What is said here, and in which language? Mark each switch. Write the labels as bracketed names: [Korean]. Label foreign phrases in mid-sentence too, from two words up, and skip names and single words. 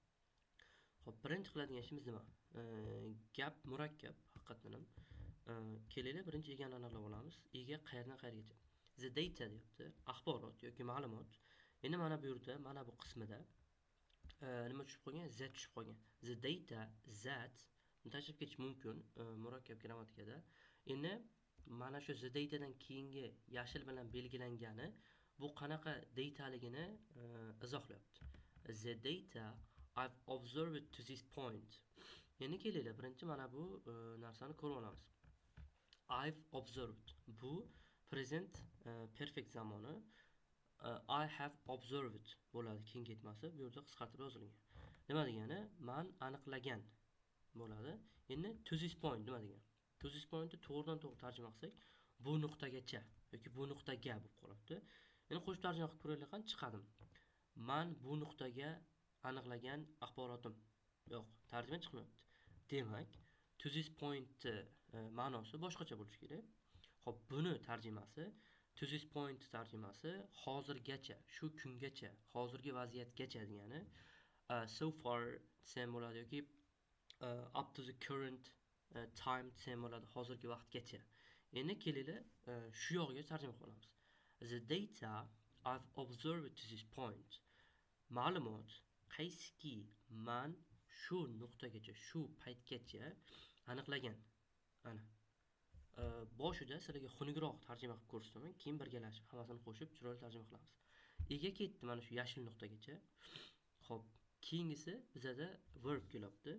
[Uzbek] Xo'p, birinchi qiladigan ishimiz nima? Gap murakkab, haqiqatan ham. Kelinglar birinchi egani aniqlab olamiz. Ega qayerdan qayergacha? [English] The data [Uzbek] deyapti, axborot yoki ma'lumot. Endi mana bu yerda, mana bu qismida nima tushib qolgan? Z tushib qolgan. [English] The data, [Uzbek] that tashlab ketish mumkin murakkab grammatikada. Endi mana shu [English] the datadan [Uzbek] keyingi yashil bilan belgilangani bu qanaqa dataligini izohlayapti. [English] The data I've observed to this point. [Uzbek] Endi kelinglar, birinchi mana bu narsani ko'rib olamiz. [English] I've observed. [Uzbek] Bu [English] present perfect [Uzbek] zamoni. [English] I have observed [Uzbek] bo'ladi keyin ketmasi. Bu yerda qisqartirib yozilgan. Nima degani? Men aniqlagan bo'ladi. Endi [English] to this point [Uzbek] nima degani? [English] To this point [Uzbek] to'g'ridan to'g'ri tarjima qilsak, bu nuqtagacha yoki bu nuqtaga bo'lib qolibdi. Endi qo'shib tarjima qilib ko'raylik, chiqadim. Men bu nuqtaga aniqlagan axborotim. Yo'q, tarjima chiqmayapti. Demak, [English] to this point [Uzbek] ma'nosi boshqacha bo'lishi kerak. Xo'p, buni tarjimasi [English] to this point [Uzbek] tarjimasi hozirgacha, shu kungacha, hozirgi vaziyatgacha degani [English] so far [Uzbek] desam bo'ladi yoki [English] up to the current time [Uzbek] desam bo'ladi, hozirgi vaqtgacha. Endi kelinglar shu yog'iga tarjima qilamiz. [English] The data I've observed to this point. [Uzbek] Ma'lumot qaysiki men shu nuqtagacha, shu paytgacha aniqlagan. Ana. Boshida sizlarga xunukroq tarjima qilib ko'rsataman, keyin birgalashib hammasini qo'shib chiroyli tarjima qilamiz. Ega ketdi mana shu yashil nuqtagacha. Xo'p, keyingisi bizada verb kelyapti.